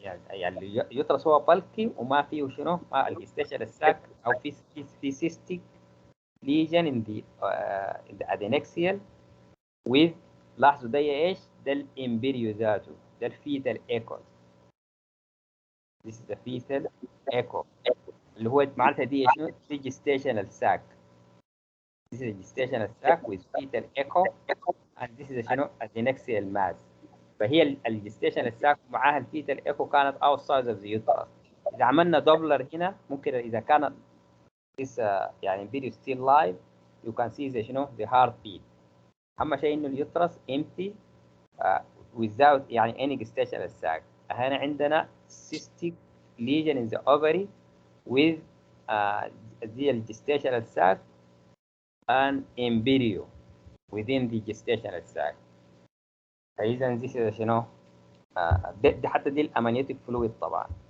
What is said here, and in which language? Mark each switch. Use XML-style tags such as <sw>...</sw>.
<ar>يعني اليوترس هو بلكي وما فيه شنو ما الجستيشن الساك او في</ar> <en>cystic lesion in the adnexial</en> <ar>with لاحظوا ده ايش؟ ده الامبريو ذاته ده الفيتال ايكو.</ar> <en>This is the fetal echo</en> <ar>اللي هو معناتها دي شنو؟ دي</ar> <en>gestational sac. This is a gestational sac with fetal echo and this is شنو adnexial mass.</en> <ar>فهي الجستيشنال ساك معاها الفيتال ايكو كانت outside of the uterus. اذا عملنا دوبلر هنا ممكن اذا كانت</ar> <en>this يعني video still live you can see the شنو the heart beat.</en> <ar>اهم شيء انه اليوترس empty without يعني any gestational sac.</ar> <en>هنا عندنا cystic lesion in the ovary with the gestational sac an embryo within the gestational sac.</en> <ar>فإذا this is شنو؟ دي حتى دي الامنيوتيك فلويد طبعا.</ar>